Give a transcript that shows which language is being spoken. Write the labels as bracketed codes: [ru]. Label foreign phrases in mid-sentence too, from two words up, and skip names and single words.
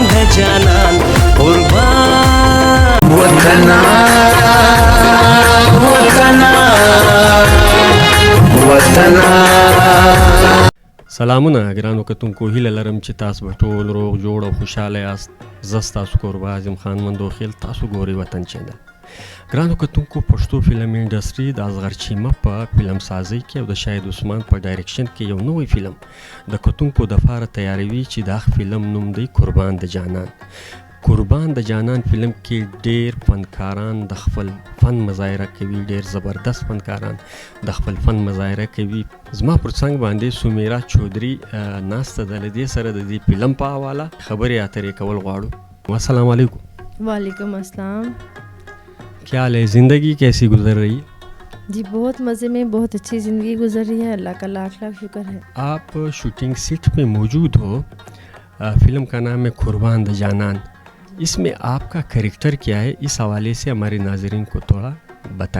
[ps] جانان قربان وطنه وطنه وطنه. سلامونه ګرانو کتونکو، هیله لرم چې تاسو به ټول روغ جوړ او خوشاله یاست. زه ستاسو کوربه اعظم خان مندوخیل، تاسو ګورئ وطن چینل. ګرانو کتونکو، پښتو فلم انډستري د اصغر چیمه په فلم سازۍ کې او د شاهد عثمان په ډایرکشن کې یو نوی فلم د کتونکو د پاره تیاروي چې د فلم نوم دی قربان د جانان. قربان د جانان فلم کې ډیر فنکاران د خپل فن مظاهره کوي، ډیر زبردست فنکاران د خپل فن مظاهره کوي. زما پر څنګ باندې سمیرا چودھری ناسته ده، له دې سره د دې فلم په حواله خبرې اترې کول غواړو. [ar] السلام علیکم. وعليكم السلام. [ur] کیا حال ہے، زندگی کیسی گزر رہی ہے? جی بہت مزے میں، بہت اچھی زندگی گزر رہی ہے، اللہ کا لاکھ لاکھ شکر ہے. آپ [en] shooting set [ur] پہ موجود ہو، فلم کا نام ہے قربان د جانان. اس میں آپ کا کریکٹر کیا ہے، اس حوالے سے ہمارے ناظرین کو تھوڑا بتائیں.